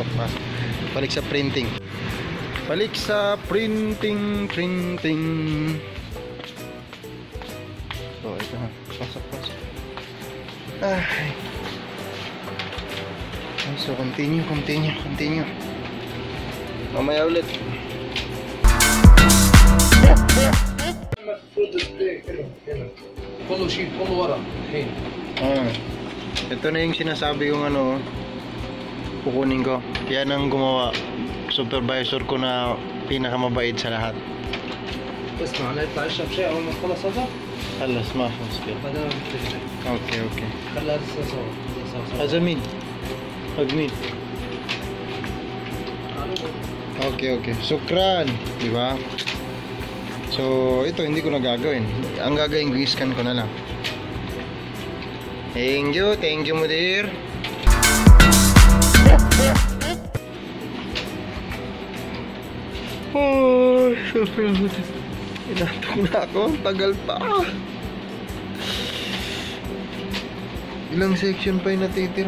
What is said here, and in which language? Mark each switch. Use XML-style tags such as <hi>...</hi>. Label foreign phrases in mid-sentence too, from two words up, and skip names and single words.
<tl>Balik sa printing. So, ito na. Pasok. Ay. So, continue. Mamaya ulit.</tl> <ar>كله ورا الحين.</ar> <tl>Ito na yung sinasabi yung ano, kukunin ko. Yan ang gumawa. Supervisor ko na pinakamabait sa lahat.</tl> <ar>اسمع لا يطلع يشرب شيء اول ما تخلص هذا. خلص ما في مشكلة. هذا بتجري. اوكي خليها لسه سوا. هذا مين؟ حق مين؟ Okay.</ar> <tl>Sukran, di ba? So, ito hindi ko na gagawin. Ang gagawin ko, i-scan ko na lang.</tl> <en>Thank you, Mudir.</en> <tl>Oh, inatok na ako. Tagal pa. Ilang section pa yung natitira.</tl>